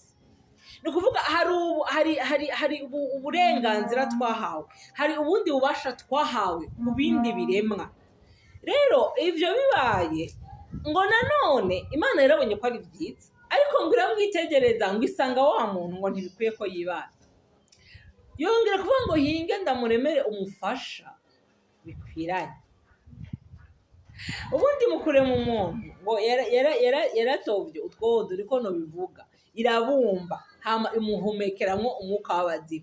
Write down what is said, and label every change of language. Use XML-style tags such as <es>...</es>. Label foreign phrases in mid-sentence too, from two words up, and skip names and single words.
<rn>Ni ukuvuga hari uburenganzira twahawe, hari ubundi bubasha twahawe ku bindi biremwa. Rero ivyo bibaye, ngo nanone Imana yarabonye ko ari byiza, ariko ngo iramwitegereza ngo isanga wa muntu ngo ntibikwiye ko yibana. Yongera kuvuga ngo hinge ndamuremere umufasha bikwiranye. Ubundi mu kurema umuntu ngo yaratovye utwondo, uriko no bivuga, irabumba hama imuhumekeramwo umwuka w'abazima.</rn>